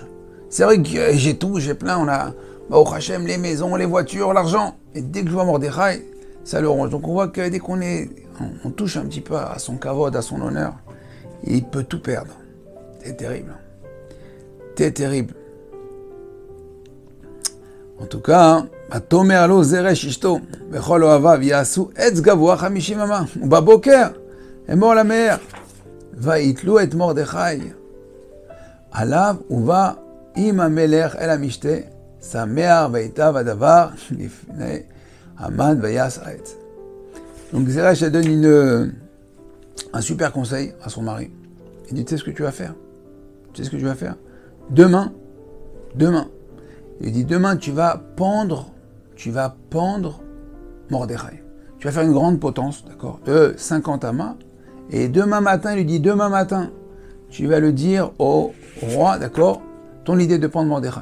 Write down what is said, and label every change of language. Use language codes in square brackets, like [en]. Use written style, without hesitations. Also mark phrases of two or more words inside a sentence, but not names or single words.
[fr] C'est vrai que j'ai tout, j'ai plein, on a au Hachem, les maisons, les voitures, l'argent. Et dès que je vois Mordechai, ça le ronge. Donc on voit que dès qu'on on touche un petit peu à son kavod, à son honneur, il peut tout perdre. C'est terrible. C'est terrible. En tout cas, [he] תאמר לו זרש אשתו, בכל אהביו יעשו עץ גבה 50 אמה, ובבקר, אמר למלך, ויתלו את מרדכי, עליו ובא עם המלך אל המשתה, שמח וייטב הדבר לפני המן ויעש העץ. [fr] Donc Zeresh donne un super conseil à son mari. Il dit, tu sais ce que tu vas faire? Demain, il dit, demain tu vas pendre Mordechai. Tu vas faire une grande potence, d'accord, de 50 amas. Et demain matin, il lui dit, demain matin, tu vas le dire au roi, d'accord, ton idée de pendre Mordechai.